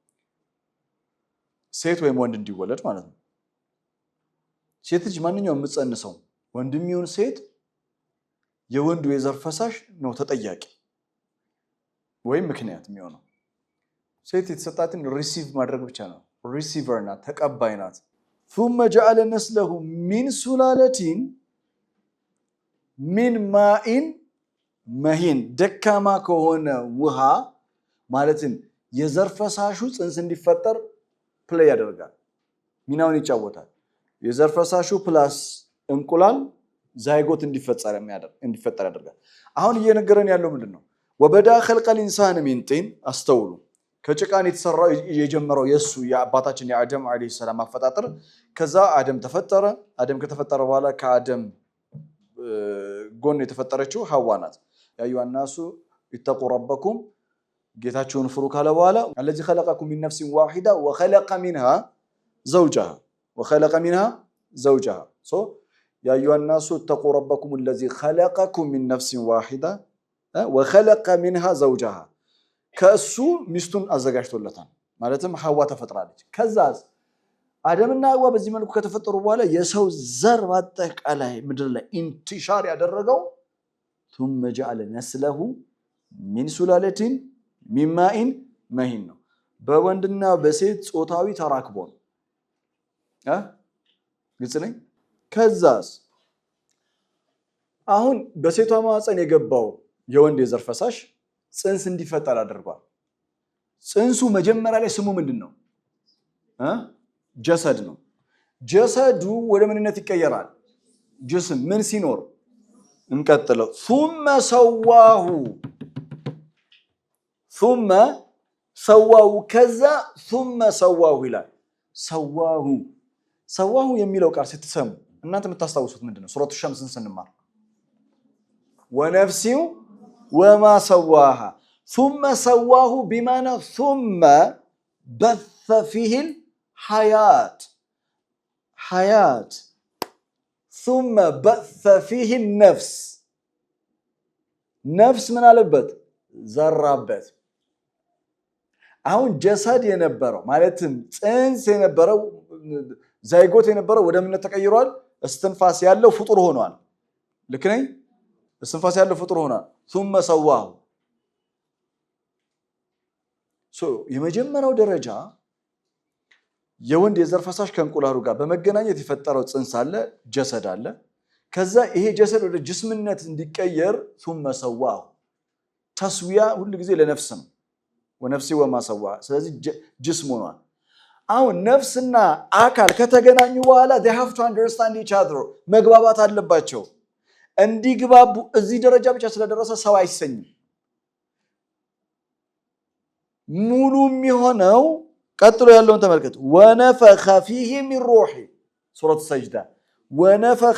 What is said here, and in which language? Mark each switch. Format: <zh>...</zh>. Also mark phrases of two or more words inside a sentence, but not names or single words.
<am>ሴት ወይም ወንድ እንዲወለድ ማለት ነው። ሴት ልጅ ማንኛውም የምትጸንሰው ወንድም ይሁን ሴት የወንዱ የዘር ፈሳሽ ነው ተጠያቂ ወይም ምክንያት የሚሆነው። ሴት የተሰጣትን ሪሲቭ ማድረግ ብቻ ነው። ሪሲቨር ናት፣ ተቀባይ ናት።</am> <ar>ثم جعل نسله من سلالة من ماء مهين</ar> <am>ደካማ ከሆነ ውሃ ማለትም የዘር ፈሳሹ ጽንስ እንዲፈጠር ፕሌይ ያደርጋል፣ ሚናውን ይጫወታል። የዘር ፈሳሹ ፕላስ እንቁላል ዛይጎት እንዲፈጠር ያደርጋል። አሁን እየነገረን ያለው ምንድነው?</am> <ar>وبدأ خلق الإنسان من طين።</ar> <am>አስተውሉ። ከጭቃን የተሰራው የጀመረው የሱ የአባታችን የአደም አለይሂ ሰላም አፈጣጠር። ከዛ አደም ተፈጠረ። አደም ከተፈጠረ በኋላ ከአደም ጎን የተፈጠረችው ሐዋ ናት።</am> <ar>يا أيها الناس اتقوا ربكم</ar> <am>ጌታችሁን ፍሩ ካለ በኋላ</am> <ar>الذي خلقكم من نفس واحده وخلق منها زوجها يا أيها الناس اتقوا ربكم الذي خلقكم من نفس واحدة وخلق منها زوجها</ar> <am>ከእሱ ሚስቱን አዘጋጅቶለታል ማለትም ሐዋ ተፈጥራለች። ከዛስ አደምና ሐዋ በዚህ መልኩ ከተፈጠሩ በኋላ የሰው ዘር በአጠቃላይ ምድር ላይ ኢንቲሻር ያደረገው</am> <ar>ثم جعل نسله من سلالة من ماء مهين</ar> <am>ነው። በወንድና በሴት ጾታዊ ተራክቦ ነው። ግልጽ ነኝ? ከዛስ አሁን በሴቷ ማህፀን የገባው የወንድ የዘር ፈሳሽ ጽንስ እንዲፈጠር አድርጓል። ጽንሱ መጀመሪያ ላይ ስሙ ምንድነው? ጀሰድ ነው። ጀሰዱ ወደ ምንነት ይቀየራል? ጅስም። ምን ሲኖር? እንቀጥለው</am> <ar>ثم سواه</ar> <am>ከዛ</am> <ar>ثم سواه</ar> <am>ይላል። ሰዋሁ የሚለው ቃል ስትሰሙ እናንተ የምታስታውሱት ምንድነው? ሱረቱ ሸምስን ስንማር</am> <ar>ونفس وما سواها ثم سواه بمعنى ثم بث فيه الحياة ثم بث فيه النفس نفس من</ar> <am>አለበት ዘራበት። አሁን ጀሰድ የነበረው ማለትም ጽንስ የነበረው ዛይጎት የነበረው ወደ ምን ተቀይሯል? እስትንፋስ ያለው ፍጡር ሆኗል። ልክ ነኝ? እስትንፋስ ያለው ፍጡር ሆኗል።</am> <ar>ثم سواه</ar> <am>የመጀመሪያው ደረጃ የወንድ የዘር ፈሳሽ ከእንቁላሉ ጋር በመገናኘት የፈጠረው ጽንስ አለ፣ ጀሰድ አለ። ከዛ ይሄ ጀሰድ ወደ ጅስምነት እንዲቀየር</am> <ar>ثم سواه</ar> <am>ተስዊያ ሁሉ ጊዜ ለነፍስ ነው።</am> <ar>ونفس وما سواها</ar> <am>ስለዚህ ጅስም ሆኗል። አሁን ነፍስና አካል ከተገናኙ በኋላ</am> <en>they have to understand each other</en> <am>መግባባት አለባቸው። እንዲግባቡ እዚህ ደረጃ ብቻ ስለደረሰ ሰው አይሰኝም። ሙሉ የሚሆነው ቀጥሎ ያለውን ተመልከቱ።</am> <ar>ونفخ فيه من روحي</ar> <am>ሱረቱ ሰጅዳ ወነፈኸ</am>